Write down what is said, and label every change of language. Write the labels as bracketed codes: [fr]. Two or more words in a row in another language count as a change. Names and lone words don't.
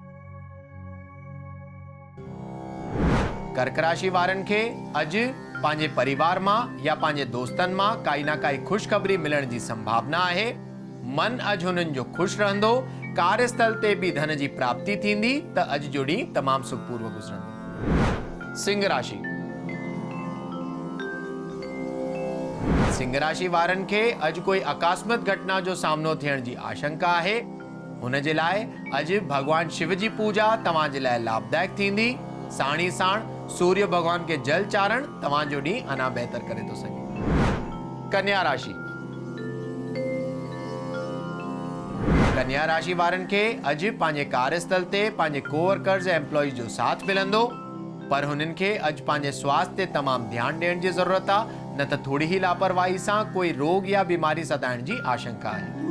[sd] कर्क राशि वारनि खे अॼु पंहिंजे परिवार मां या पंहिंजे दोस्तनि मां काई न काई ख़ुशख़बरी मिलण जी संभावना आहे। मन अॼु हुननि जो ख़ुशि रहंदो। कार्यस्थल ते बि धन जी प्राप्ति थींदी त अॼु जो ॾींहुं तमामु सुखपूर्वक गुज़रंदो। सिंह राशि। सिंह राशि वारनि खे अॼु कोई आकस्मिक घटना जो सामनो थियण जी आशंका आहे। हुन जे लाइ अॼु भगवान शिव जी पूजा तव्हांजे लाइ लाभदायक थींदी। साणी साण सूर्य भगवान के जल चारण तव्हांजो ॾींहुं अञा बहितर करे थो सघे। कन्या राशि। कन्या राशि वारनि खे अॼु पंहिंजे कार्यस्थल ते पंहिंजे कोवर्कर्स ऐं एम्प्लॉइज जो साथ मिलंदो, पर हुननि खे अॼु पंहिंजे स्वास्थ्य ते तमामु ध्यानु ॾियण जी ज़रूरत आहे, न त थोरी ई लापरवाही सां कोई रोग या बीमारी सताइण जी आशंका आहे।